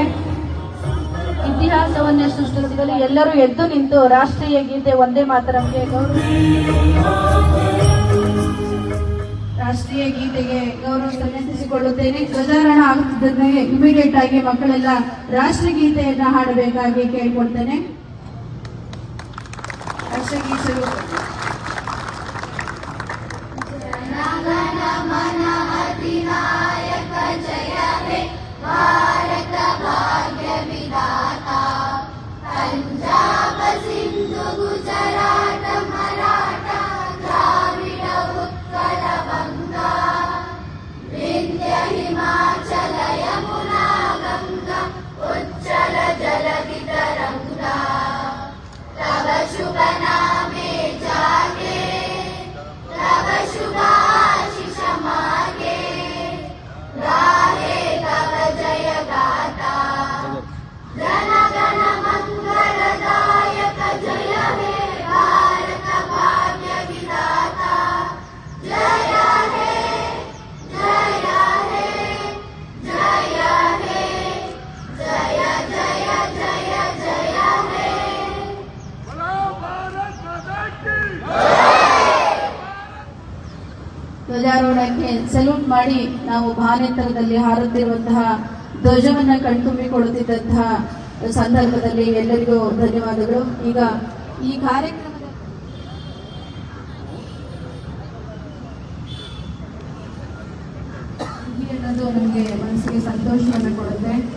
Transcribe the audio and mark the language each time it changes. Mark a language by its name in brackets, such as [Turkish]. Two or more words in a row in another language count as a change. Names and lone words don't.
[Kannada] ಇತಿಹಾಸವನ್ನೇ ಸೃಷ್ಟಿಸಿದಲ್ಲಿ ಎಲ್ಲರೂ ಎದ್ದು ನಿಂತು ರಾಷ್ಟ್ರೀಯ ಗೀತೆ ಒಂದೇ ಮಾತರಂಗೆ ರಾಷ್ಟ್ರೀಯ ಗೀತೆಗೆ ಗೌರವ ಸಲ್ಲಿಸಿಕೊಳ್ಳುತ್ತೇನೆ. ಧ್ವಜಾರೋಹಣ ಆಗುತ್ತಿದ್ದಂತೆ ಇಮಿಡಿಯೇಟ್ ಆಗಿ ಮಕ್ಕಳೆಲ್ಲ ರಾಷ್ಟ್ರೀಯ ಗೀತೆಯನ್ನ ಹಾಡಬೇಕಾಗಿ ಕೇಳಿಕೊಳ್ತೇನೆ. [Bangla] ರಾಷ್ಟ್ರಗೀತೆಗಳು ভারত ভাগ্য বিধাতা পঞ্জাব সিন্ধু গুজরাট মরাঠা দ্রাবিড় উৎকল বঙ্গ বিন্ধ্য হিমাচল যমুনা গঙ্গা উজ্জল জলধি তরঙ্গা তব শুভ নামে জাগে তব শুভাশিষ মাগে গাহে তব জয় গাতা জন গণ মঙ্গলদায়ক জয় হে ভারত ভাগ্য বিধাতা জয় হে জয় হে জয় হে জয় জয় জয় জয় হে [Hindi] बोलो भारत माता की [Kannada] ಧ್ವಜಾರೋಹಣಕ್ಕೆ ಸಲ್ಯೂಟ್ ಮಾಡಿ ನಾವು ಭಾನೆತ್ತರದಲ್ಲಿ ಹಾರುತ್ತಿರುವಂತಹ ಧ್ವಜವನ್ನ ಕಣ್ತುಂಬಿಕೊಳ್ಳುತ್ತಿದ್ದಂತಹ ಸಂದರ್ಭದಲ್ಲಿ ಎಲ್ಲರಿಗೂ ಧನ್ಯವಾದಗಳು. ಈಗ ಈ ಕಾರ್ಯಕ್ರಮದ ಅನ್ನೋದು ನಮಗೆ ಮನಸ್ಸಿಗೆ ಸಂತೋಷವನ್ನು ಕೊಡುತ್ತೆ.